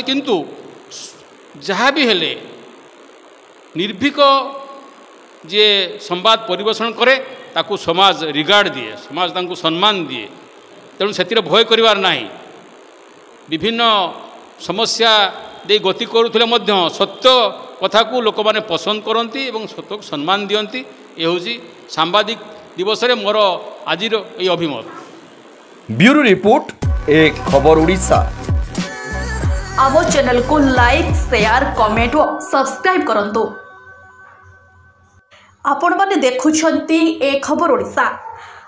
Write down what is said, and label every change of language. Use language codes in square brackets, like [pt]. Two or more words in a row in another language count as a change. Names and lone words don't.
[or] କିନ୍ତୁ ଯାହା ବି ହେଲେ ନିର୍ଭୀକ ଯିଏ ସମ୍ବାଦ ପରିବେଷଣ କରେ ତାକୁ ସମାଜ ରିଗାର୍ଡ଼ ଦିଏ, ସମାଜ ତାଙ୍କୁ ସମ୍ମାନ ଦିଏ। ତେଣୁ ସେଥିରେ ଭୟ କରିବାର ନାହିଁ। ବିଭିନ୍ନ ସମସ୍ୟା ଦେଇ ଗତି କରୁଥିଲେ ମଧ୍ୟ ସତ୍ୟ କଥାକୁ ଲୋକମାନେ ପସନ୍ଦ କରନ୍ତି ଏବଂ ସତ୍ୟକୁ ସମ୍ମାନ ଦିଅନ୍ତି। ଏ ହେଉଛି ସାମ୍ବାଦିକ ଦିବସରେ ମୋର ଆଜିର ଏହି ଅଭିମତ। [en] bureau report एक खबर ओडिशा। [or] ଆମ ଚ୍ୟାନେଲ କୁ ଲାଇକ, ଶେୟାର, କମେଣ୍ଟ ଆଉ ସବସ୍କ୍ରାଇବ କରନ୍ତୁ। ଆପଣ ମାନେ ଦେଖୁଛନ୍ତି एक खबर ओडिशा।